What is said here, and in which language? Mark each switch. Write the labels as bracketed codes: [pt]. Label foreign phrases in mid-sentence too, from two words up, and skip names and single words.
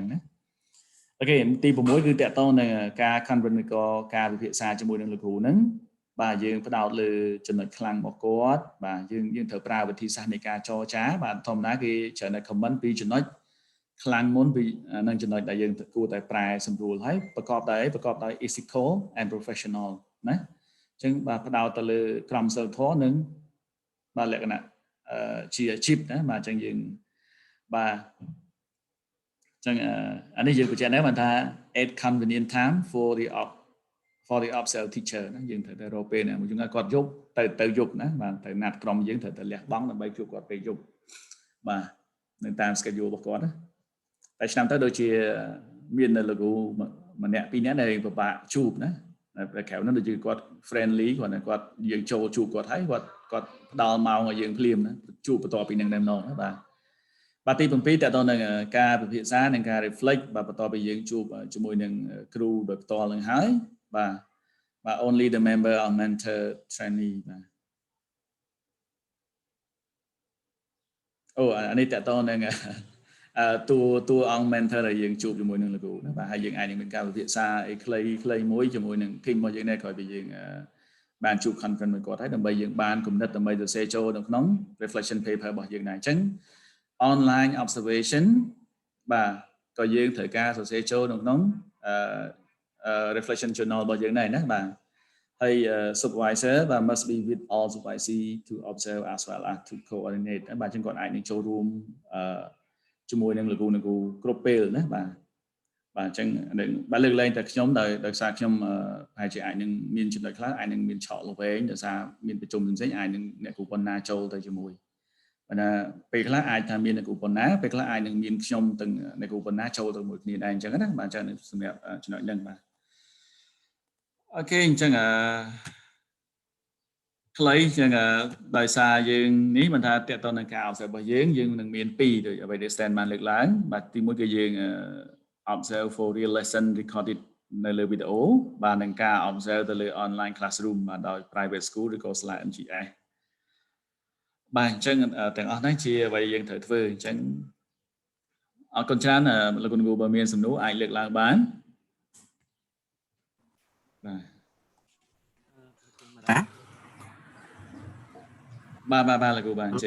[km] ណាអូខេទី6គឺតទៅនឹងការ conference ក៏ការពិភាក្សាជាមួយនឹងលោកគ្រូហ្នឹងបាទយើងផ្ដោតលើចំណុចខ្លាំងរបស់គាត់បាទយើងត្រូវប្រើវិធីសាស្ត្រនៃការចរចាបាទធម្មតាគេច្រើនតែ comment ពីចំណុចខ្លាំងមុនពីនឹង ចំណុចដែលយើងគួរតែប្រែសម្រួលហើយប្រកបដោយ [en] ethical and professional [km] ណាអញ្ចឹងបាទផ្ដោតទៅលើក្រមសីលធម៌និងបាទលក្ខណៈជាអាជីពណាបាទអញ្ចឹងយើងបាទអញ្ចឹងអានេះ យើងបញ្ជាក់ដែរបានថា [en] at convenient time for the observe teacher [km] ណាយើងត្រូវតែរកពេលណាមួយយើងគាត់យប់ទៅយប់ណាបាទទៅណាត់ក្រុមយើង ត្រូវតែលះបង់ដើម្បីជួបគាត់ពេលយប់បាទនៅតាម schedule របស់គាត់ណាតែឆ្នាំទៅដូចជាមាននៅលោកគ្រូម្នាក់ពីរនាក់ដែលពិបាកជួបណាតែក្រៅនោះដូចជាគាត់ friendly គាត់យើងចូលជួបគាត់ហើយគាត់ផ្ដល់ម៉ោងឲ្យយើងភ្លាមណាជួបបន្ទាប់ពីនឹងតែម្ដងណាបាទទី7តទៅនឹងការពិភាក្សានិងការ reflect បាទបន្ទាប់ពីយើងជួបជាមួយនឹងគ្រូដោយផ្ទាល់នឹងហើយបាទ [en] only the member or mentor trainee [km] បាទ អូអានេះតទៅនឹងតួអង្គ mentor ដែលយើងជួបជាមួយនឹងលោកគ្រូណាបាទហើយយើងអាចនឹងមានការពិភាក្សាអីខ្លីមួយជាមួយនឹង team របស់យើងដែរក្រោយពីយើងបានជួប conference មួយគាត់ហើយដើម្បី យើងបានគំនិតដើម្បីសរសេរចូលនៅក្នុង [en] reflection paper [km] របស់យើងដែរអញ្ចឹង [en] online observation [km] បាទក៏យើងត្រូវការសរសេរចូលនៅក្នុង reflection journal របស់យើងដែរណាបាទហើយ supervisor បាទ [en] must be with all supervisee to observe as well as to coordinate [km] បាទ អញ្ចឹងគាត់អាចនឹងចូលរួមជាមួយនឹងលោកគ្រូគ្រប់ពេលណាបាទបាទអញ្ចឹងបាទលើកលែងតែខ្ញុំដោយសារខ្ញុំប្រហែលជាអាចនឹងមានចំណុចខ្លះអាចនឹងមានឆក់លវែងដោយសារមានប្រជុំផ្សេងៗអាចនឹងអ្នកគ្រូប៉ុណ្ណាចូលទៅជាមួយបើណាពេលខ្លះអាចថាមានអ្នកគ្រូប៉ុណ្ណាពេលខ្លះអាចនឹងមានខ្ញុំទាំងអ្នកគ្រូប៉ុណ្ណាចូលទៅមួយគ្នាដែរអញ្ចឹងណាបាទអញ្ចឹងសម្រាប់ចំណុចហ្នឹងបាទអូខេអញ្ចឹង ខ្លីអញ្ចឹងដោយសារយើងនេះមិនថាតកតទៅនឹងការ observe របស់យើងនឹងមាន2ដូចអ្វី ដែល stand បានលើកឡើងបាទទី1គឺយើង [en] observe for real lesson recorded [km] នៅលើវីដេអូបាទនឹងការ observe ទៅលើ [en] online classroom [km] បាទដោយ [en] private school [km] ឬក៏ /NGS បាទអញ្ចឹងទាំងអស់ហ្នឹងជាអ្វីយើងត្រូវធ្វើអញ្ចឹងអរគុណច្រើនលោកគ្រូបើមានសំណួរអាចលើកឡើងបានបាទលោកគ្រូបាទអញ្ចឹង